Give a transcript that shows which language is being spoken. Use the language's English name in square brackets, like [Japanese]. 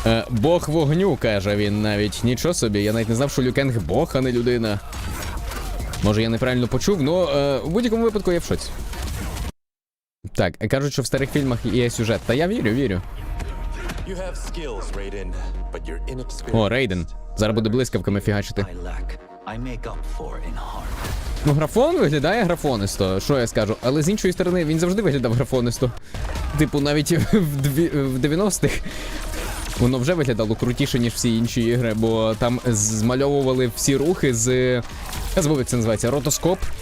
[Ukrainian] Бог вогню, каже він навіть. Нічого собі, я навіть не знав, що Лю Кенг бог, а не людина. Може, я неправильно почув, но в будь-якому випадку я в шоці. Так, кажуть, що в старих фільмах є сюжет. Та я вірю. [English] You have skills, Raiden, but you're inexperienced. [Ukrainian] О, Рейден. Зараз буде блискавками фігачити. [English] I lack, I make up for in heart. [Ukrainian] Ну, графон виглядає графонисто, що я скажу. Але з іншої сторони, він завжди виглядав графонисто. Типу, навіть в 90-х воно вже виглядало крутіше, ніж всі інші ігри, бо там змальовували всі рухи з... Я забув, як це називається. Ротоскоп.